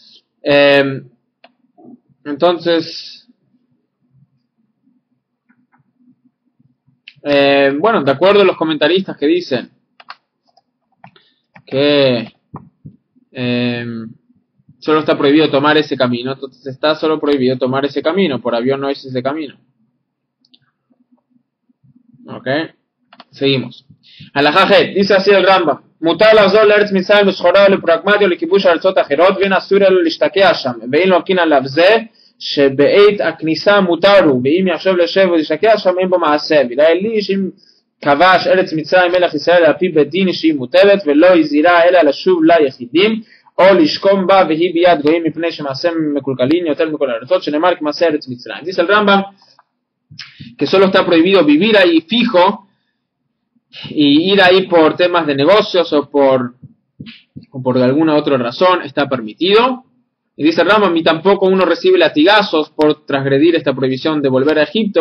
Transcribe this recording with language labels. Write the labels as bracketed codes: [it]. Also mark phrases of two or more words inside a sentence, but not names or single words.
[es] Entonces, bueno, de acuerdo a los comentaristas que dicen que solo está prohibido tomar ese camino, entonces está solo prohibido tomar ese camino, por avión no es ese camino. Ok, seguimos. [he] הלכה חית, [es] dice así el Rambam. [he] מותר לחזור לארץ מצרים בסחורה ולפרגמטיה ולכיבוש ארצות אחרות ואין אסור לו להשתקע שם ואין לוקחין עליו זה שבעת הכניסה מותר הוא ואם יחשוב לשב ולהשתקע שם אין בו מעשה ויראה לי שאם כבש ארץ מצרים מלך ישראל על פי בית דין שהיא מותרת ולא הזהירה אלא לשוב ליחידים או לשכום בה והיא ביד גויים מפני שמעשה מקולקלין יותר מכל הארצות שנאמר כמעשה ארץ מצרים. [es] Dice el Rambam que solo está prohibido vivir ahí fijo y ir ahí por temas de negocios o por alguna otra razón está permitido. Y dice Rambam, y tampoco uno recibe latigazos por transgredir esta prohibición de volver a Egipto.